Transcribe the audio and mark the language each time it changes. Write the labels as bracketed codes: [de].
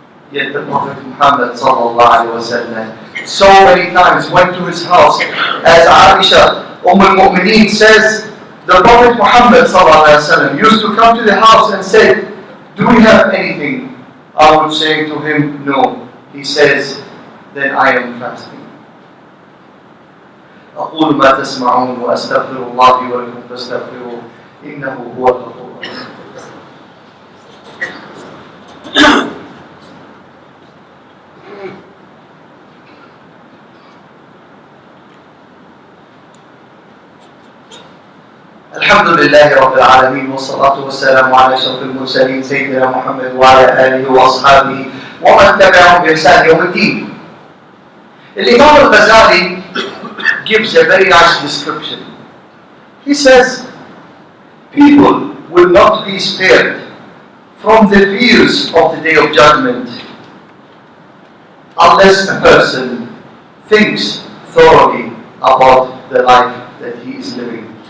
[en] Yet the Prophet Muhammad ﷺ so many times went to his house. As Aisha, Al-Mu'mineen says, the Prophet Muhammad ﷺ used to come to the house and say, do we have anything? I would say to him, no. He says, then I am fasting. [ar] أقول ما تسمعون وأستغفر الله لي ولكم فاستغفروه إنه هو الغفور الرحيم. الحمد لله رب العالمين والصلاة والسلام على أشرف المرسلين سيدنا محمد وعلى آله وأصحابه ومن تبعهم بإحسان يوم الدين. [en] الإمام الغزالي gives a very nice description. He says, people will not be spared from the fears of the day of judgment unless a person thinks thoroughly about the life that he is living.